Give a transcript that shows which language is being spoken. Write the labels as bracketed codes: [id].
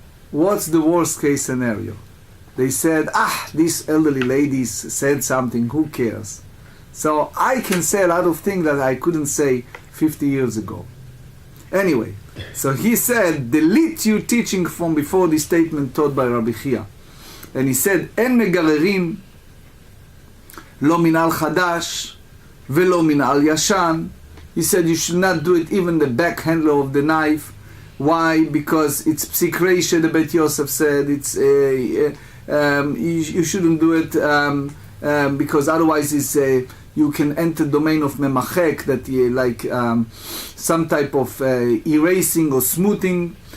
[en] What's the worst case scenario? They said, these elderly ladies said something, who cares? So I can say a lot of things that I couldn't say 50 years ago. Anyway, so he said, delete you teaching from before the statement taught by Rabbi Chia. [he] And he said, אין מגררים, לא מנהל חדש, ולא מנהל ישן. [en] He said, you should not do it even the back handle of the knife. Why? Because it's psikreisha, the Bet Yosef said, it's you shouldn't do it because otherwise it's you can enter domain of memachek, that like some type of erasing or smoothing.